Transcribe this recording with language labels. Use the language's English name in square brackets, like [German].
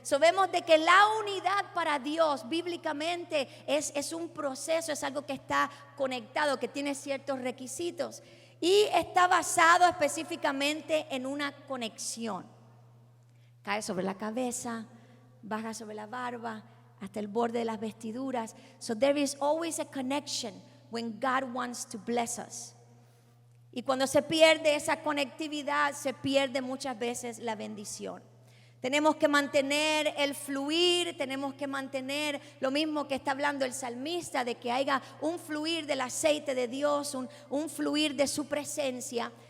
[Spanish] Vemos de que la unidad para Dios bíblicamente es un proceso, es algo que está conectado, que tiene ciertos requisitos y está basado específicamente en una conexión. Cae sobre la cabeza, baja sobre la barba, hasta el borde de las vestiduras. [English] So there is always a connection when God wants to bless us. [Spanish] Y cuando se pierde esa conectividad, se pierde muchas veces la bendición. Tenemos que mantener el fluir, tenemos que mantener lo mismo que está hablando el salmista, de que haya un fluir del aceite de Dios, un fluir de su presencia.